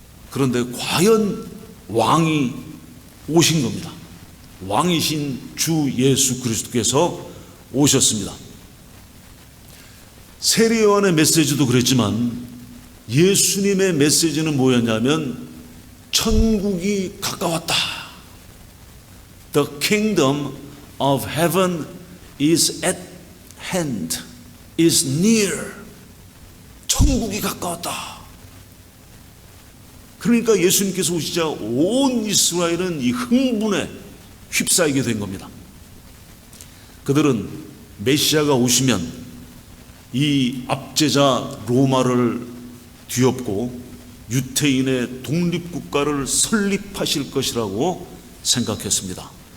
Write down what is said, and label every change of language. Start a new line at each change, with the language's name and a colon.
Korean: 그런데 과연 왕이 오신 겁니다. 왕이신 주 예수 그리스도께서 오셨습니다. 세례 요한의 메시지도 그랬지만 예수님의 메시지는 뭐였냐면 천국이 가까웠다.
English: The kingdom of heaven is at hand, is near.
Korean: 천국이 가까웠다. 그러니까 예수님께서 오시자 온 이스라엘은 이 흥분에 휩싸이게 된 겁니다. 그들은 메시아가 오시면 이 압제자 로마를 뒤엎고 유태인의 독립국가를 설립하실 것이라고 생각했습니다.